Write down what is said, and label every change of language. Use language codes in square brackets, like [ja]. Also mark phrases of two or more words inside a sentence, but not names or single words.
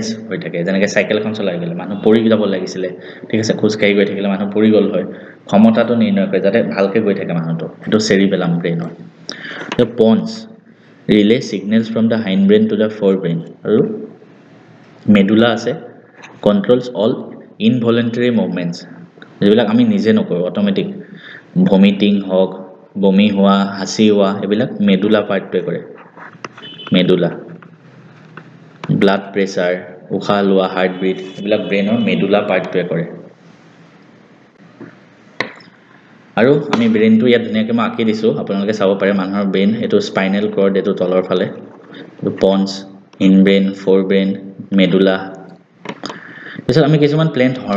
[as] হৈ থাকে যেনেকৈ সাইকেলখন চলাই গলে মানুহ পৰি যাব লাগিছিল ঠিক আছে খোজ কাই গৈ থাকিলে মানুহ পৰি গল হয় ক্ষমতাটো নিৰ্ণয় কৰে যাতে ভালকে গৈ থাকে মানুহটো এটো [en] cerebellum brain the pons relay signals from the hindbrain to the forebrain [as] আৰু মেডুলা আছে [en] controls all involuntary movements [as] যেবিলাক আমি নিজে নকৰো [en] automatic vomiting [as] হক বমি হোৱা হাসি হোৱা এবিলাক মেডুলা পাৰ্টটোৱে কৰে মেডুলা [en] blood pressure [as] উশাহ লোৱা [en] heart beat [as] এবিলাক ব্ৰেইনৰ মেডুলা পাৰ্টটোৱে কৰে আৰু আমি ব্ৰেইনটো ইয়াত ধুনিয়াকৈ মই আঁকি দিছো আপোনালোকে চাব পাৰে মানুহৰ ব্ৰেইন এটো [en] spinal cord [as] এটো তলৰ ফালে [en] pons inbrain forebrain medulla [as] পিছত আমি কিছুমান প্লেন্ট